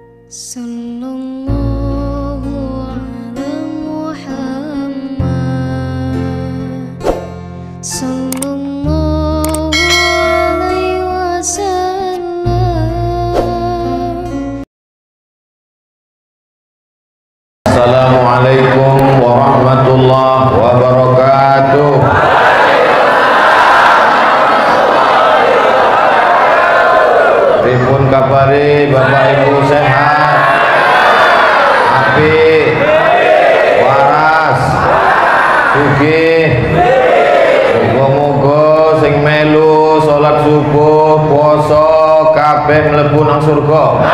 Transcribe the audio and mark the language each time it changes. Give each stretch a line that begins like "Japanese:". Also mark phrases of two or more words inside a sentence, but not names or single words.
Arabic: صلى الله على محمد صلى الله عليه وسلم. السلام عليكم ورحمة الله وبركاته.
Javanese: Pripun kabare Bapak Ibu sehat? Apik, waras, sugih. Muga-muga sing melu salat subuh, puasa kabeh mlebu nang surga.